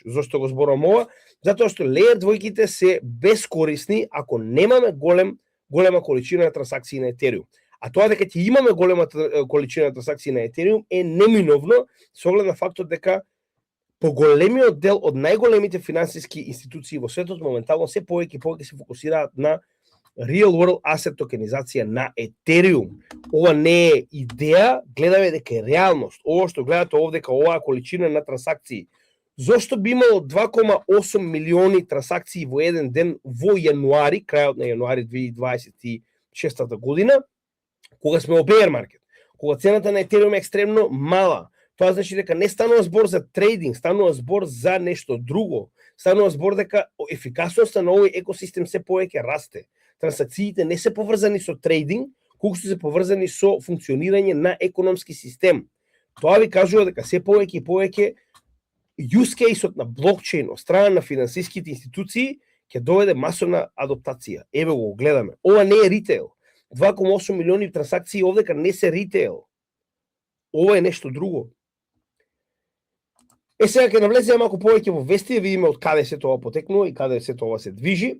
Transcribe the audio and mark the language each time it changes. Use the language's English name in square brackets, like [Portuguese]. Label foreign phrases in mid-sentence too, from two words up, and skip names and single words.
[Macedonian] Зошто го зборувам ова? Затоа што Layer 2-ките се бескорисни ако немаме голема количина на трансакции на Ethereum. А тоа дека ќе имаме голема количина на трансакции на Ethereum е неминовно со оглед на фактот дека поголемиот дел од најголемите финансиски институции во светот моментално се повеќе се фокусираат на [English] real world asset [Macedonian] токенизација на Ethereum. Ова не е идеја, гледаме дека е реалност. Ова што гледате овде како оваа количина на трансакции. Зошто би имало 2,8 милиони трансакции во еден ден во јануари, крајот на јануари 2026 година, кога сме во [English] bear market, [Macedonian] кога цената на Ethereum е екстремно мала? Тоа значи дека не станува збор за трейдинг, станува збор за нешто друго. Станува збор дека ефикасноста на овој екосистем се повеќе расте. Трансакциите не се поврзани со трейдинг, колку се поврзани со функционирање на економски систем. Тоа ви кажува дека се повеќе и повеќе [English] use case- [Macedonian] от на блокчейн од страна на финансиските институции ќе доведе масовна адаптација. Еве го гледаме. Ова не е ритейл. 2,8 милиони трансакции овдека не се ритейл. Ова е нешто друго. Сега ќе навлеземе малку повеќе во вести, да видиме од каде се тоа потекнува и каде се тоа се движи.